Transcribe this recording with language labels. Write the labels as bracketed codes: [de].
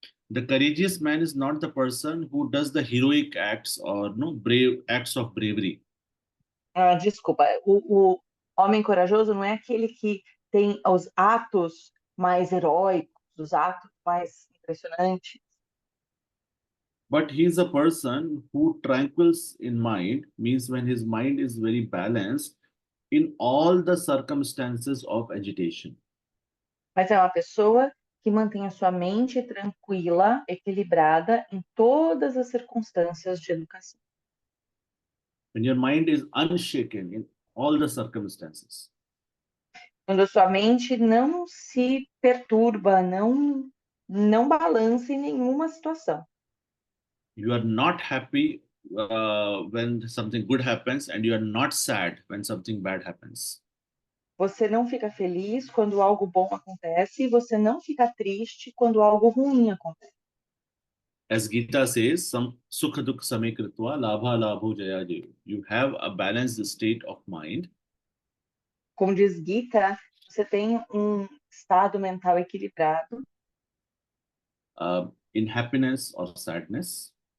[en] The courageous man is not the person who does the heroic acts or no brave acts of bravery. [pt] Desculpa, o homem corajoso não é aquele que tem os atos mais heróicos, os atos mais impressionantes, [en] But he is a person who tranquils in mind, means when his mind is very balanced in all the circumstances of agitation. [pt] mas é uma pessoa que mantém a sua mente tranquila, equilibrada em todas as circunstâncias de educação. [en] When your mind is unshaken in all the circumstances. [pt] Quando a sua mente não se perturba, não balança em nenhuma situação. [en] You are not happy when something good happens, and you are not sad when something bad happens. [pt] Você não fica feliz quando algo bom acontece e você não fica triste quando algo ruim acontece. [en] As Gita says, [sa] "Sam sukha dukh same kritva labha labho jaya jayo." [en] You have a balanced state of mind, [pt] Como diz Gita, você tem um estado mental equilibrado [en] in happiness or sadness,